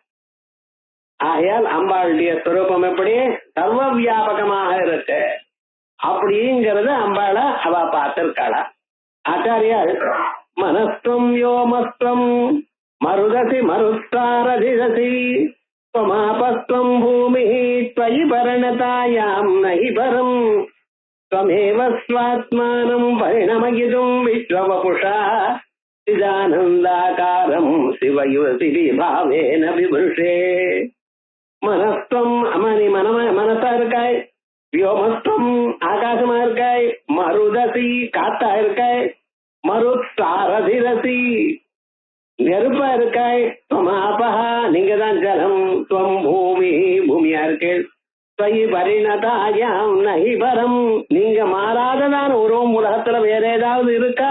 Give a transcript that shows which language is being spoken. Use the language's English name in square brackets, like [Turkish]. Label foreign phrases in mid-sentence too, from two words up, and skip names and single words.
[Tamil] ஆகையால் அம்பாளுடைய ஸ்வரூபம் எப்படி சர்வ வியாபகமாக இருக்கு அப்படிங்கிறது அம்பாள அவ பார்த்திருக்காளா. [Sanskrit] ஆச்சாரியால் मनस्त्वं व्योमस्त्वं मरुदसि मरुत्सारथिरसि त्वमापस्त्वं भूमिः त्वयि परिणतायां नहि परम् त्वमेव स्वात्मानं परिणमयितुं विश्ववपुषा चिदानन्दाकारं शिवयुवतिभावेन विभृशे. [Tamil] மனஸ்துவம் அம்மானி மனசா இருக்காய், வியோமஸ்துவம் ஆகாசமா இருக்காய், மருதசி காத்தா இருக்காய், மருத்சாரதிரசி நெருப்பா இருக்காய், துவமாபஹா நீங்க தான் ஜலம், [Sanskrit] त्वं भूमि [Tamil] பூமியா இருக்கு, [Sanskrit] त्वयि परिणतायां नहि परम् [Tamil] நீங்க மாறாததான உருவம் உலகத்துல வேற ஏதாவது இருக்கா?